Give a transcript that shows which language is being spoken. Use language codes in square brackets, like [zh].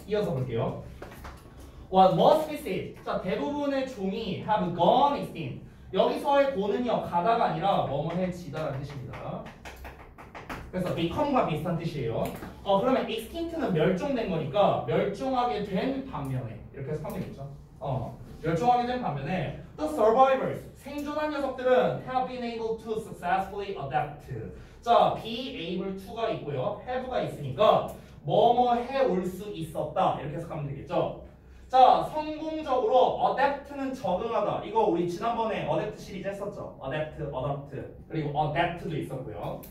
[ko] 이어서 볼게요. [en] What most species? [ko] 자, 대부분의 종이 [en] have gone extinct. [ko] 여기서의 go는요 가다가 아니라 뭐뭐해지다라는 뜻입니다. 그래서 become과 비슷한 뜻이에요. 그러면 extinct는 멸종된 거니까 멸종하게 된 반면에 이렇게 해서 하면 되겠죠. 멸종하게 된 반면에 [en] the survivors, [ko] 생존한 녀석들은 [en] have been able to successfully adapt. [ko] 자, be able to가 있고요. have가 있으니까 뭐뭐 해올 수 있었다. 이렇게 해석하면 되겠죠. 자, 성공적으로 adapt는 적응하다. 이거 우리 지난번에 adapt 시리즈 했었죠. adapt, adopt, 그리고 adapt도 있었고요.